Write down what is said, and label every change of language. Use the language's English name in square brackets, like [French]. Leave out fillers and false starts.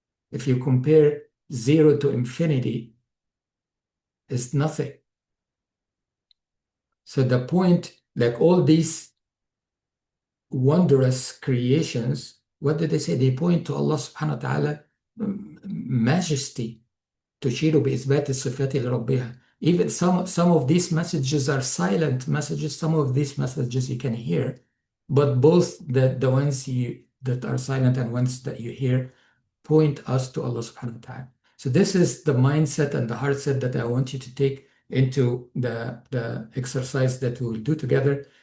[English] If you compare 0 to infinity, it's nothing. So the point, like all these wondrous creations, what did they say? They point to Allah subhanahu wa ta'ala majesty. [Arabic] تشير بإثبات الصفات لربها. [English] Even some of these messages are silent messages. Some of these messages you can hear, but both the ones that are silent and ones that you hear point us to Allah subhanahu wa ta'ala. So this is the mindset and the heart set that I want you to take into the exercise that we will do together.